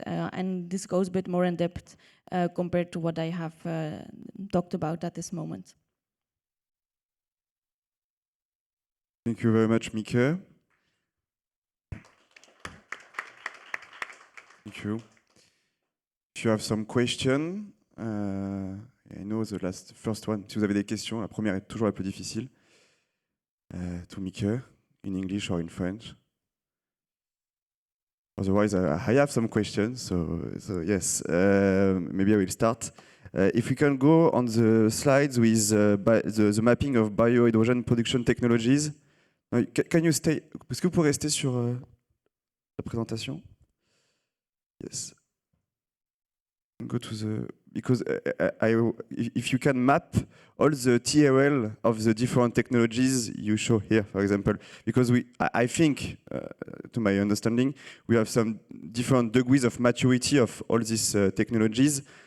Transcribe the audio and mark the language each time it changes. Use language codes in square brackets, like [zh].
[en] And this goes a bit more in depth compared to what I have talked about at this moment. Thank you very much, Mieke. Thank you. If you have some question, I know the first one. [fr] Si vous avez des questions, la première est toujours la plus difficile. [en] To Mieke, in English or in French. Otherwise, I have some questions. So yes, maybe I will start. If we can go on the slides with the mapping of biohydrogen production technologies. Can you stay? [fr] Est-ce que vous pouvez rester sur la présentation? [en] Yes. Go to the, because if you can map all the TRL of the different technologies you show here, for example, because I think, to my understanding, we have some different degrees of maturity of all these technologies.